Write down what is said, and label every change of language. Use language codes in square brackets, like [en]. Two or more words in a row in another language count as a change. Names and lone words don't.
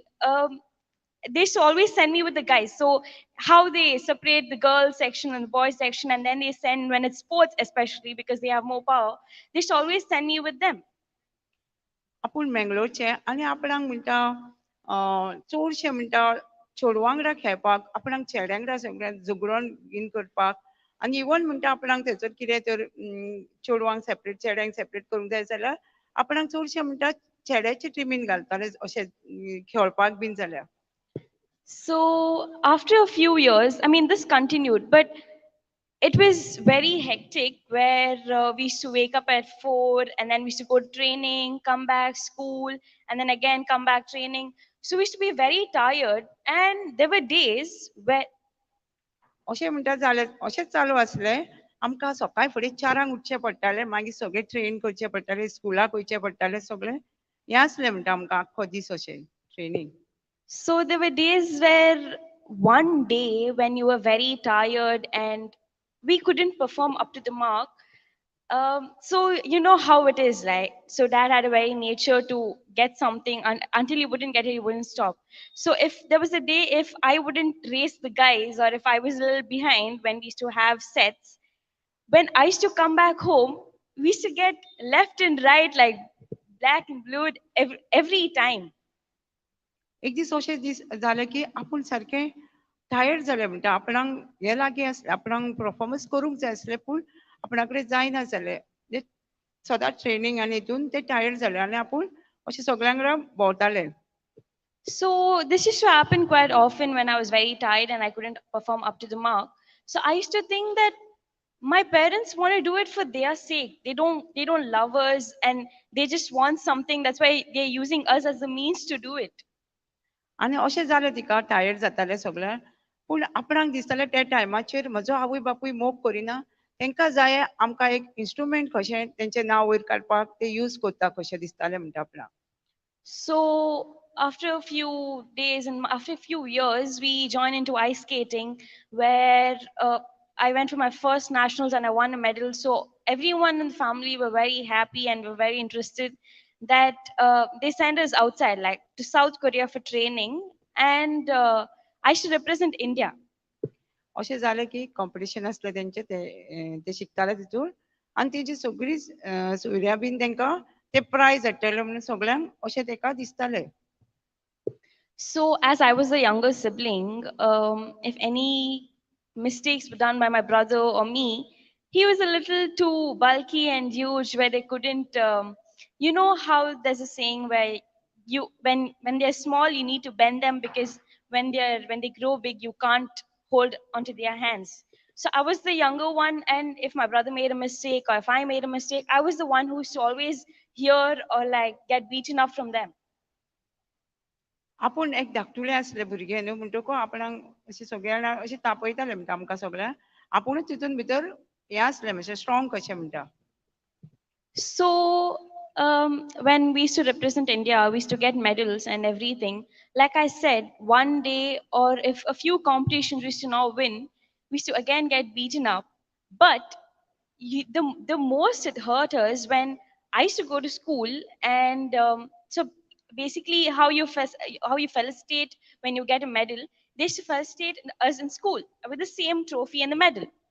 [en] They used to always send me with the guys. So how they separate the girls section and the boys section, and then they send when it's sports, especially because they have more power. They used to always send me with them. [kok] आपूण मेंगलोरचे आनी आपणाक म्हणटा चडशे म्हणटा चेडवां वांगडा खेळपाक आपणाक चेड्यां वांगडा सगळ्यांक झगडोन बीन करपाक आनी इवन म्हणटा आपणाक थंयसर कितें तर चेडवांक सेपरेट चेड्यांक सेपरेट करूंक जाय जाल्यार आपणाक चडशे म्हणटा चेड्याचे टिमीन घालताले अशें खेळपाक बीन जाल्यार [en] So after a few years, I mean, this continued, but it was very hectic where we used to wake up at 4 and then we used to go to training, come back, school, and then again come back training. So we used to be very tired. And there were days where [kok] अशें म्हणटा जाल्यार अशेंच चालू आसलें आमकां सकाळी फुडें 4 उठचें पडटालें मागीर सगळें ट्रेन करचें पडटालें स्कुलाक वयचें पडटालें सगळें हें आसलें म्हणटा आमकां आख्खो दीस अशें ट्रेनींग [en] So there were days where one day when you were very tired and we couldn't perform up to the mark. So you know how it is, right? So dad had a very nature to get something until he wouldn't get it, he wouldn't stop. So if there was a day if I wouldn't race the guys or if I was a little behind when we used to have sets, when I used to come back home, we used to get left and right like black and blue every time. [kok] एक दीस अशें दीस जालें की आपूण सारकें टायर्ड जालें म्हणटा आपणाक हें लागीं आसलें आपणाक परफॉर्मन्स करूंक जाय आसलें पूण आपणा कडेन जायना जालें म्हणजे सदांच ट्रेनींग आनी हितून ते टायर्ड जाले आनी आपूण अशें सगळ्यां वांगडा भोंवतालें [en] So this used to happen quite often when I was very tired and I couldn't perform up to the mark. So I used to think that my parents want to do it for their sake. They don't love us and they just want something. That's why they're using us as a means to do it. [kok] आनी अशें जालें तिका टायर्ड जातालें सगळें पूण आपणाक दिसतालें त्या टायमाचेर म्हजो आवय बापूय मोग करिना तांकां जाय आमकां एक इन्स्ट्रुमेंट कशें तेंचें नांव वयर काडपाक ते यूज कोत्ता कशें दिसतालें म्हणटा आपणाक. [en] So after a few days and after a few years, we joined into ice skating, where I went for my first nationals and I won a medal. So everyone in the family were very happy and were very interested that they sent us outside, like to South Korea for training, and I should represent India. [kok] अशें जालें की कॉम्पिटिशन आसलें तेंचें ते शिकताले तितून आनी तेजी सगळीं सोयऱ्यां बीन तांकां ते प्रायज हाडटले म्हणून सगळ्यांक अशें ताका दिसतालें. [en] So, as I was the younger sibling, if any mistakes were done by my brother or me, he was a little too bulky and huge where they couldn't. You know how there's a saying where when they're small you need to bend them because when they grow big you can't hold onto their hands. So I was the younger one, and if my brother made a mistake or if I made a mistake, I was the one who used to always hear or like get beaten up from them. [kok] आपूण एक धाकटुलें आसलें भुरगें न्हू म्हणटकूच आपणाक अशें सगळ्या जाणां अशें तापयतालें म्हणटा आमकां सगळ्यांक आपुणूच तितून भितर हें आसलें मातशें स्ट्रॉंग कशें म्हणटा. [en] So, when we used to represent India, we used to get medals and everything. Like I said, one day or if a few competitions we used to now win, we used to again get beaten up. But the most it hurt us when I used to go to school, and so basically how you felicitate when you get a medal, they used to felicitate us in school with the same trophy and the medal.